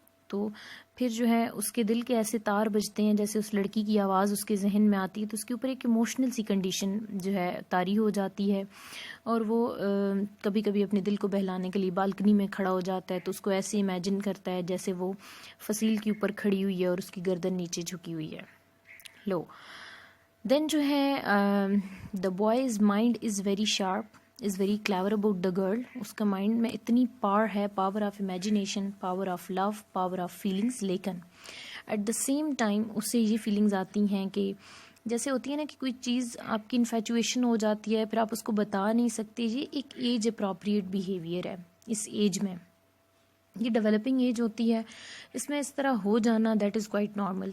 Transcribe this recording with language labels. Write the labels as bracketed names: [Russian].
[Urdu] تو پھر جو ہے اس کے دل کے ایسے تار بجتے ہیں، جیسے اس لڑکی کی آواز اس کے ذہن میں آتی ہے تو اس کے اوپر ایک ایموشنل سی کنڈیشن جو ہے طاری ہو جاتی ہے، اور وہ کبھی کبھی اپنے دل کو بہلانے کے لیے بالکنی میں کھڑا ہو جاتا ہے. تو اس کو ایسے امیجن کرتا ہے جیسے وہ فصیل کے اوپر کھڑی ہوئی ہے اور اس کی گردن نیچے جھکی ہوئی ہے. [English] love then [Urdu] جو ہے [English] The boys mind is very sharp, is very clever about the girl. [Urdu] اس کا مائنڈ میں اتنی پاور ہے، [English] Power of imagination, power of love, power of feelings. [Urdu] لیکن [English] at the same time [Urdu] اس سے یہ فیلنگز آتی ہیں کہ جیسے ہوتی ہے نا کہ کوئی چیز آپ کی انفیچویشن ہو جاتی ہے پھر آپ اس کو بتا نہیں سکتے. یہ ایک ایج اپروپریٹ بیہیویئر ہے اس ایج میں, یہ ڈیولپنگ ایج ہوتی ہے, اس میں اس طرح ہو جانا [English] That is quite normal.